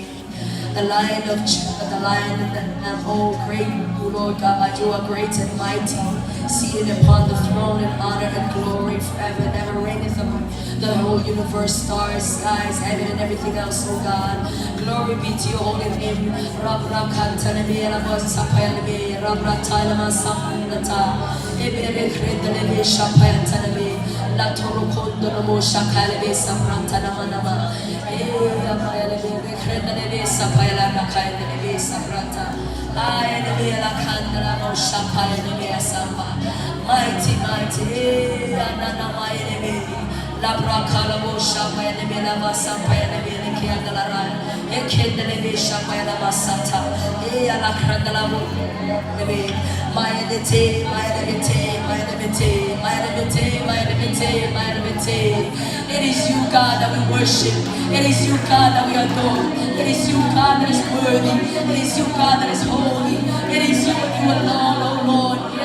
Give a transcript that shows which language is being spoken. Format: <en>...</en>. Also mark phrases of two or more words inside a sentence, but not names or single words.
<en>The Lion of Judah, the Lion of the Lamb. Oh great, oh Lord God, you are great and mighty, seated upon the throne in honor and glory forever and ever reigneth among the whole universe, stars, skies, heaven, and everything else. Oh God, glory be to your holy name. La toro kondo no mo shakale be sapranta na manama. Amaya le be krenda le be sapaya la kaide le be sapranta. Ay le be la kanda la mo shakale le be samba. Mighty, mighty, anana mai le be. La braka la mo shakaya le be la basapaya le be le kianda la ra. Ekende le be shakaya la basata. La krenda la mo le be. Maya le te, maya le te, maya le te, maya le te, maya le te. It is you, God, that we worship. It is you, God, that we adore. It is you, God, that is worthy. It is you, God, that is holy. It is you and you alone, oh Lord.</en>